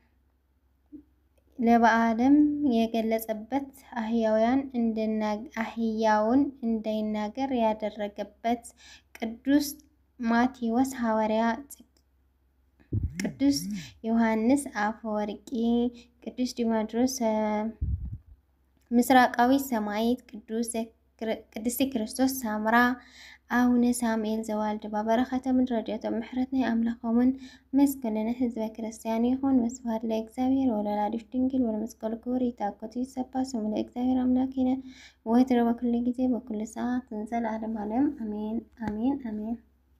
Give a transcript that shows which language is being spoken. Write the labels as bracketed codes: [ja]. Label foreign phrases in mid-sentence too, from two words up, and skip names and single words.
[am] ለበዓለም የገለጸበት፣ አህያውን እንዳይናገር ያደረገበት፣ ቅዱስ ማቴዎስ ሐዋርያ፣ ቅዱስ ዮሐንስ አፈወርቂ፣ ቅዱስ ዲማጥሮስ ምስራቃዊ ሰማዕት፣ [gez] ቅድስቲ ክርስቶስ ሳምራ፣ አቡነ ሳሙኤል ዘዋልድባ። [ti] በረኸቶምን ረድኤቶምን ምሕረት ናይ ኣምላኾምን መስገነነ ህዝበ ክርስቲያን ይኹን። [gez] ወስብሐት ለእግዚአብሔር ወለወላዲቱ ድንግል ወለመስቀሉ ክቡር ይትሐገቱ ይትሰባ ስሙ ለእግዚአብሔር አምላክነ ወትረ በኩሉ ጊዜ በኩሉ ሰዓት ዘለዓለም ዓለም አሜን አሜን አሜን።